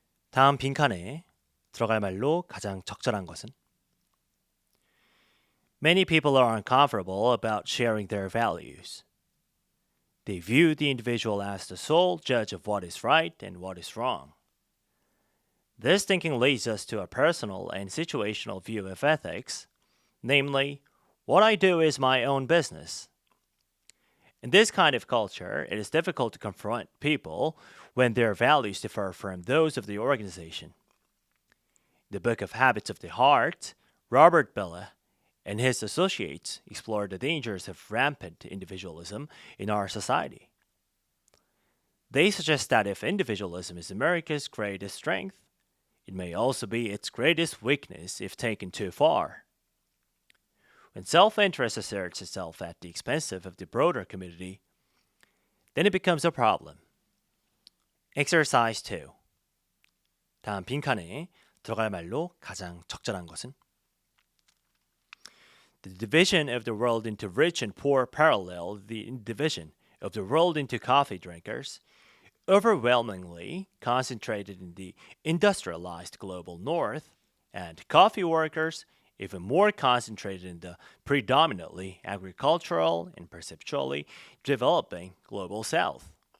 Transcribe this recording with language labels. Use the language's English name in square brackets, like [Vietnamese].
[Korean] 다음 빈칸에 들어갈 말로 가장 적절한 것은? [English] Many people are uncomfortable about sharing their values. They view the individual as the sole judge of what is right and what is wrong. This thinking leads us to a personal and situational view of ethics, namely, what I do is my own business. In this kind of culture, it is difficult to confront people when their values differ from those of the organization. In the book of Habits of the Heart, Robert Bellah and his associates explore the dangers of rampant individualism in our society. They suggest that if individualism is America's greatest strength, it may also be its greatest weakness if taken too far. When self-interest asserts itself at the expense of the broader community, then it becomes a problem. Exercise 2. [Korean] 다음 빈칸에 들어갈 말로 가장 적절한 것은? [English] The division of the world into rich and poor parallel the division of the world into coffee drinkers, overwhelmingly concentrated in the industrialized global north, and coffee workers even more concentrated in the predominantly agricultural and perceptually developing global south.